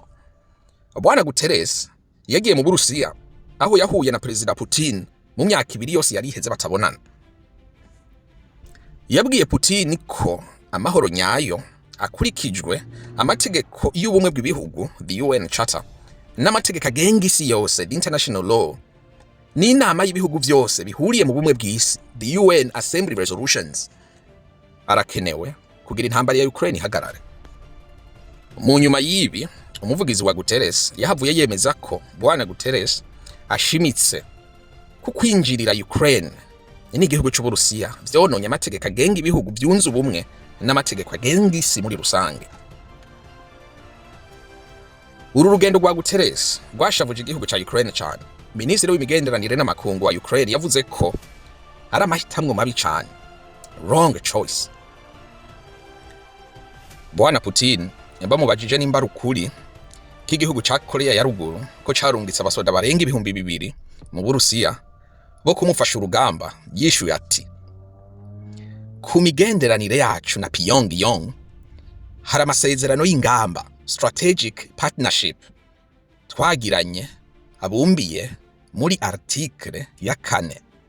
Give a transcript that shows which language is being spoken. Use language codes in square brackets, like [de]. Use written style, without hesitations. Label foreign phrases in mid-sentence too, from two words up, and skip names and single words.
[rn] Bwana Guterres yagiye mu Burusiya aho yahuye na Perezida Putin mu myaka 2 yose yari iheze batabonana. Yabwiye Putin ko amahoro nyayo akurikijwe amategeko y'ubumwe bw'ibihugu, [en] the UN Charter, [rn] n'amategeko agenga isi yose, [en] the international law, [rn] n'inama y'ibihugu byose bihuriye mu bumwe bw'isi, [en] the UN Assembly Resolutions, [rn] arakenewe kugira intambara ya Ukraine ihagarare. Mu nyuma y'ibi, umuvugizi wa Guterres yahavuye yemeza ko Bwana Guterres ashimitse ku kwinjirira Ukraine n'igihugu cy'Uburusiya vyononye amategeko agenga ibihugu byunze ubumwe n'amategeko agenga isi muri rusange. Uru rugendo rwa Guterres rwashavuje igihugu cya Ukraine cyane. Minisitiri w'imigenderanire n'amakungu wa Ukraine yavuze ko ari amahitamwe mabi cyane, [en] wrong choice. [rn] Bwana Putin bamubajije nimba ukuri k'igihugu cya Korea ya ruguru ko carungitse abasoda barenga 2,000 mu Burusiya bo kumufasha urugamba, yishuye ati ku migenderanire yacu na Pyongyang hari amasezerano y'ingamba, [en] strategic partnership, [rn] twagiranye abumbiye muri article ya 4.